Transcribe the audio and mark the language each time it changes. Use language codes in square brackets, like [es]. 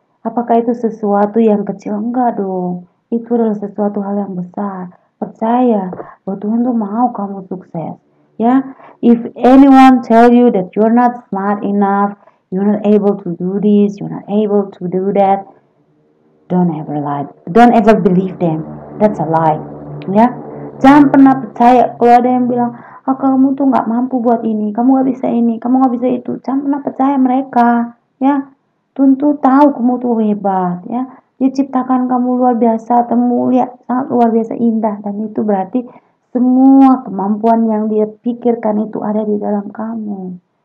[id] Apakah itu sesuatu yang kecil? Enggak dong. Itu adalah sesuatu hal yang besar. Percaya bahwa Tuhan tuh mau kamu sukses. [en] Ya, if anyone tell you that you're not smart enough, you're not able to do this, you're not able to do that, don't ever lie. Don't ever believe them. That's a lie. [id] Ya, jangan pernah percaya kalau ada yang bilang, oh, kamu tuh nggak mampu buat ini, kamu nggak bisa ini, kamu nggak bisa itu. Jangan pernah percaya mereka. Ya, Tuhan tuh tahu kamu tuh hebat. Ya, Dia ciptakan kamu luar biasa, mulia, sangat luar biasa indah, dan itu berarti semua kemampuan yang Dia pikirkan itu ada di dalam kamu.